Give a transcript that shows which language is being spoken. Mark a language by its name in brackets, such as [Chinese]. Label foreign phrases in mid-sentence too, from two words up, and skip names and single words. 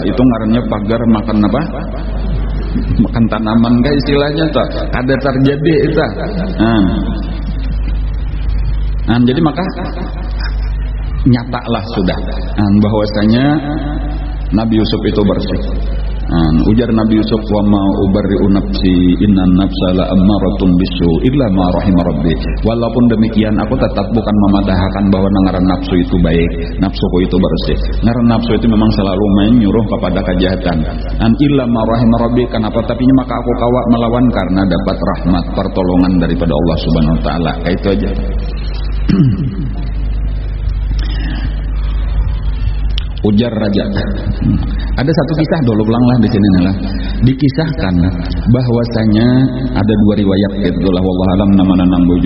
[Banjar] Itu ngarannya pagar makan apa? Makan tanaman kayak istilahnya tah. Kada terjadi itu. Jadi maka nyatalah sudah bahwasanya Nabi Yusuf itu bersih. [Arabic] Ujar Nabi Yusuf, وما أبرئ نفسي إن النفس لأمارة بالسوء إلا ما رحم ربي. [Banjar] Walaupun demikian aku tetap bukan memadahkan bahwa ngaran nafsu itu baik, nafsuku itu bersih. Ngaran nafsu itu memang selalu menyuruh kepada kejahatan. [Arabic] إلا ما رحم ربي, [Banjar] kenapa tapinya maka aku kawat melawan karena dapat rahmat pertolongan daripada [Arabic] الله سبحانه وتعالى. [Banjar] Kayak itu aja. Ujar raja. Ada satu kisah dulu ulanglah di sini lah. Dikisahkan bahwasanya ada dua riwayat itulah [Arabic] والله أعلم [Banjar] namana nang bujur.